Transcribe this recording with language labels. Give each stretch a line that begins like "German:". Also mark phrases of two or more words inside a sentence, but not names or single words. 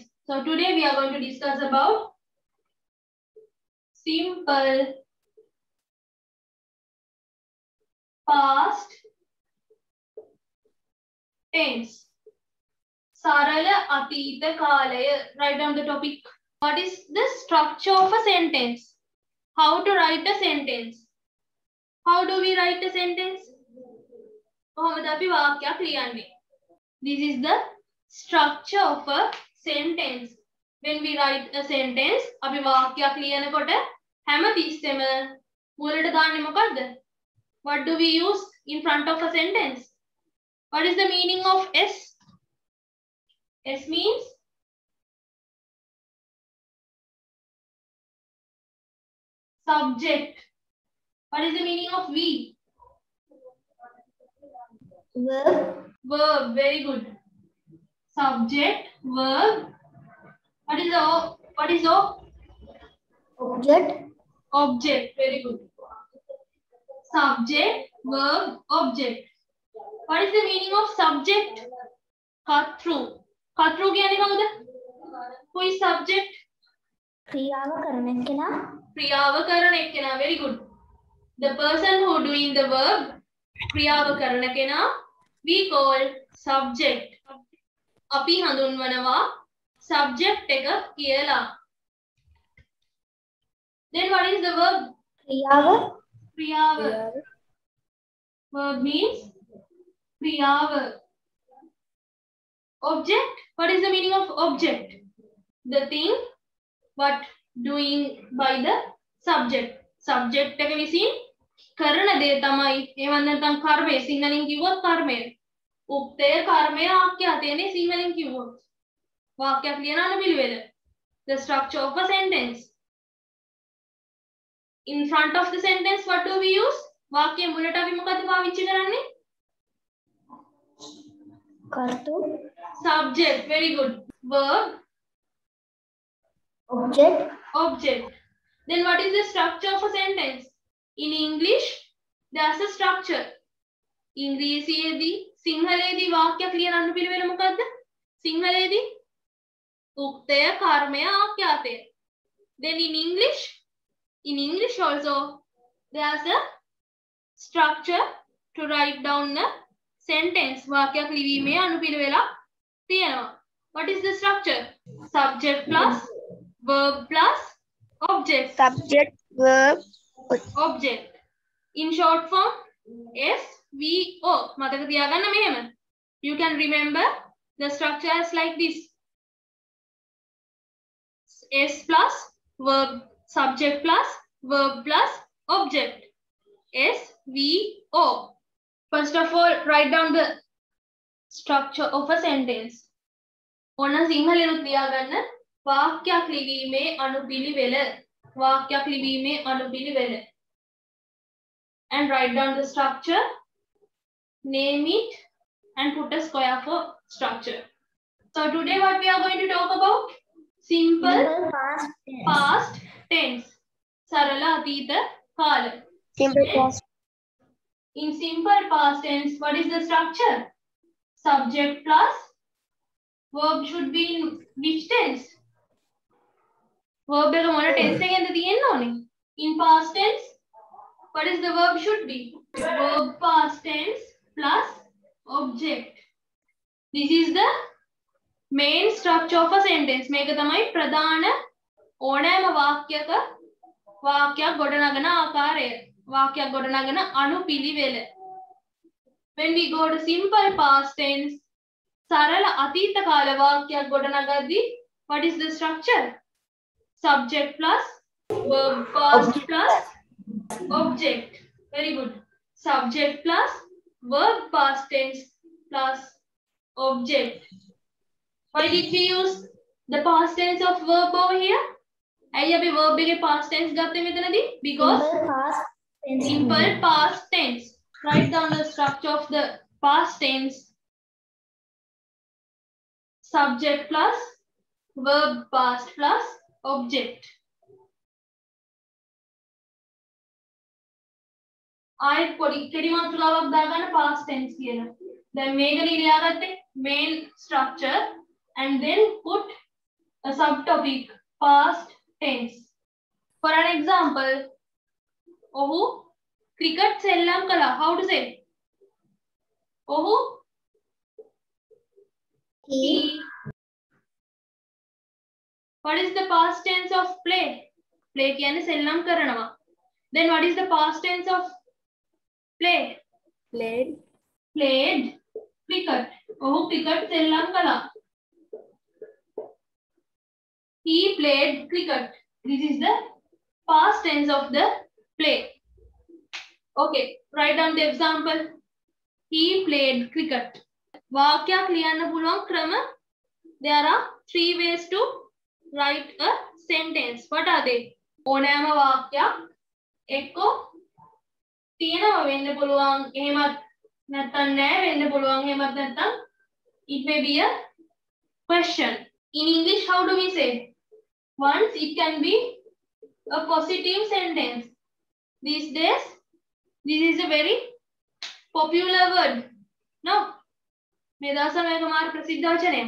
English: So today we are going to discuss about simple past tense.
Sinhala: සරල අතීත කාලය.
English: Write down the topic. What is the structure of a sentence? How to write a sentence? How do we write a sentence?
Sinhala: කොහොමද අපි වාක්‍යයක් ලියන්නේ?
English: This is the structure of a sentence. When we write a sentence,
Sinhala: අපි වාක්‍යයක් ලියනකොට හැම තිස්සෙම මුලට දාන්නේ මොකද්ද?
English: What do we use in front of a sentence? What is the meaning of S? S means subject. What is the meaning of V? Verb. Verb. Very good. Subject, verb. What is O? What is O? Object. Object. Very good. Subject, verb, object. What is the meaning of subject?
Sinhala: Katru. Katru කියන්නේ කවුද?
English: Who is subject?
Sinhala: ක්‍රියාව කරන කෙනා. ක්‍රියාව කරන එක්කෙනා.
English: Very good. The person who doing the verb,
Sinhala: ක්‍රියාව කරන කෙනා,
English: we call subject.
Sinhala: අපි හඳුන්වනවා subject එක කියලා.
English: Then what is the verb?
Sinhala: ක්‍රියාව. ක්‍රියාව.
English: Verb means
Sinhala: ක්‍රියාව.
English: Object. What is the meaning of object? The thing what doing by the subject.
Sinhala: Subject එක විසින් කරන දේ තමයි. එහෙම නැත්නම් කර්මය. සිංහලෙන් කිව්වොත් කර්මය. උක්තය කර්මය ආඛ්‍යාතයනේ සිංහලෙන් කිව්වොත්. වාක්‍යයක් ලියන පිළිවෙල.
English: The structure of a sentence. In front of the sentence what do we use?
Sinhala: වාක්‍යය මුලට අපි මොකද්ද පාවිච්චි කරන්නේ? කර්තු.
English: Subject. Very good. Verb. Object. Object. Then what is the structure of a sentence? In English, there's a structure.
Sinhala: ඉංග්‍රීසියේදී සිංහලයේදී වාක්‍යයක් ලියන අනුපිළිවෙල මොකද්ද? සිංහලයේදී උක්තය, කර්මය, ආඛ්‍යාතය.
English: Then in English also there's a structure to write down a sentence.
Sinhala: වාක්‍යයක් ලිවීමේ අනුපිළිවෙලක් තියෙනවා.
English: What is the structure? Subject plus verb plus object. Subject, verb, Object. In short form, SVO
Sinhala: මතක තියාගන්න මෙහෙම.
English: You can remember the structure as like this. S plus verb, subject plus verb plus object. SVO. First of all, write down the structure of a sentence.
Sinhala: ඕන සිංහලෙනුත් ලියාගන්න. වාක්‍යයක් ලිවීමේ අනුපිළිවෙල. වාක්‍යයක් ලිවීමේ අනුපිළිවෙල.
English: And write down the structure, name it, and put a square for structure. So today what we are going to talk about? Simple past tense.
Sinhala: සරල අතීත කාල.
English: Simple past. In simple past tense, what is the structure? Subject plus verb should be in which tense?
Sinhala: Verb එක මොන tense එකෙන්ද තියෙන්න ඕනේ?
English: In past tense, what is the verb should be? Verb past tense plus object. This is the main structure of a sentence.
Sinhala: මේක තමයි ප්‍රධාන ඕනෑම වාක්‍යයක වාක්‍යයක් ගොඩනගන ආකාරය. වාක්‍යයක් ගොඩනගන අනුපිළිවෙල.
English: When we go to simple past tense,
Sinhala: සරල අතීත කාල වාක්‍යයක් ගොඩනගද්දී
English: what is the structure? Subject plus verb past plus object. Very good. Subject plus verb past tense plus object. Why did we use the past tense of verb over here?
Sinhala: ඇයි අපි verb එකේ
English: past tense
Sinhala: ගත්තේ මෙතනදී?
English: Because simple past tense. Write down the structure of the past tense. Subject plus verb past plus object.
Sinhala: ආයෙත් පොඩි කෙටි මාතෘකාවක් දාගන්න
English: past tense
Sinhala: කියලා. දැන් මේකනේ ලියාගත්තේ
English: main structure and then put a subtopic past tense. For an example,
Sinhala: ඔහු cricket සෙල්ලම් කළා.
English: How to say?
Sinhala: ඔහු he.
English: What is the past tense of play?
Sinhala: Play කියන්නේ සෙල්ලම් කරනවා.
English: Then what is the past tense of play? Played. Played cricket.
Sinhala: ඔහු cricket සෙල්ලම් කළා.
English: He played cricket. This is the past tense of the play. Okay, write down the example. He played cricket.
Sinhala: වාක්‍යයක් ලියන්න පුළුවන් ක්‍රම.
English: There are 3 ways to write a sentence. What are they?
Sinhala: ඕනෑම වාක්‍යයක් එක්ක තියෙනවා වෙන්න පුළුවන්. එහෙමත් නැත්නම් නෑ වෙන්න පුළුවන්. එහෙමත් නැත්නම්
English: it may be a question. In English, how do we say? Once it can be a positive sentence. These days, this is a very popular word. No?
Sinhala: මේ දවස්වල මේක මාර ප්‍රසිද්ධ වචනයක්.